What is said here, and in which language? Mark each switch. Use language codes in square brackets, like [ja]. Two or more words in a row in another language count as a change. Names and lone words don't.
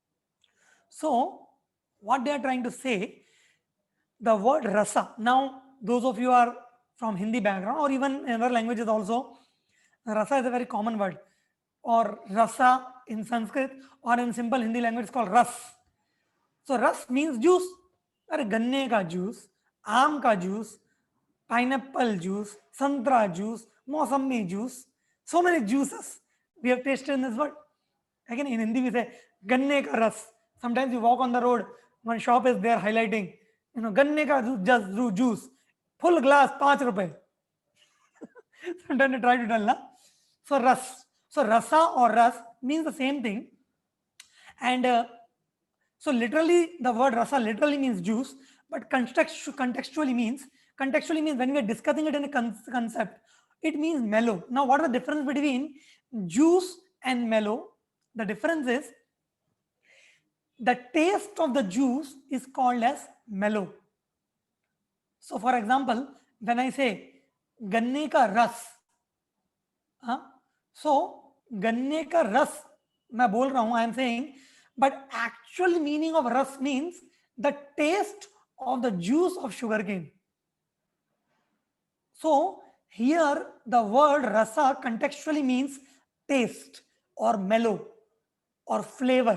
[en] So what they are trying to say, the word rasa. Now, those of you are from Hindi background or even in other languages also, rasa is a very common word, or rasa in Sanskrit, or in simple Hindi language it's called ras. So ras means juice. [hi] अरे गन्ने का जूस, आम का जूस, [en] pineapple juice, संतरा juice, मौसमी juice, so many juices we have tasted in this world. Again, in Hindi we say [hi] गन्ने का रस. [en] Sometimes you walk on the road, one shop is there highlighting, [hi] गन्ने का [en] just juice, full glass, 5 rupees. Sometimes you try to tell, na? So ras. So rasa or ras means the same thing. And so literally the word rasa literally means juice, but contextually means when we are discussing it in a concept, it means mellow. Now, what is the difference between juice and mellow? The difference is the taste of the juice is called as mellow. So, for example, when I say [hi] गन्ने का रस, [en] so [hi] गन्ने का रस, मैं बोल रहा हूं, [en] I am saying, but actual meaning of ras means the taste of the juice of sugarcane. So here the word rasa contextually means taste or mellow or flavor.